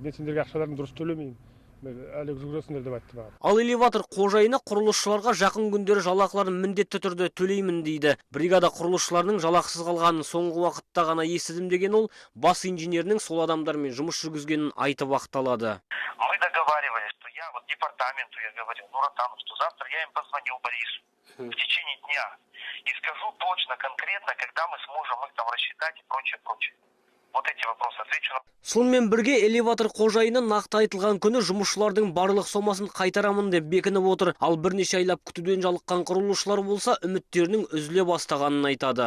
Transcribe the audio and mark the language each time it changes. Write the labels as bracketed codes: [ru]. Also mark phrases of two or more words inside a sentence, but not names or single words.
[kk] Мен сендерге ақшаларын дұрыс төлемеймін. Әлі жүгіресіңдер деп айтты маған. Ал элеватор қожайыны құрылысшыларға жақын күндері жалақыларын міндетті түрде төлеймін дейді. Бригада құрылысшыларының жалақысыз қалғанын соңғы уақытта ғана естідім деген ол бас инженерінің сол адамдармен жұмыс жүргізгенін айтып ақталады. [ru] Мы договаривались, что я вот департаменту я говорил, Нуратану, что завтра я им позвоню Борису в течение дня и скажу точно, конкретно, когда мы сможем их там рассчитать и прочее, прочее. Вот эти вопросы отвечу на... [kk] Сонымен бірге элеватор қожайыны нақты айтылған күні жұмысшылардың барлық сомасын қайтарамын деп бекініп отыр. Ал бірнеше айлап күтуден жалыққан құрылысшылар болса үміттерінің үзіле бастағанын айтады.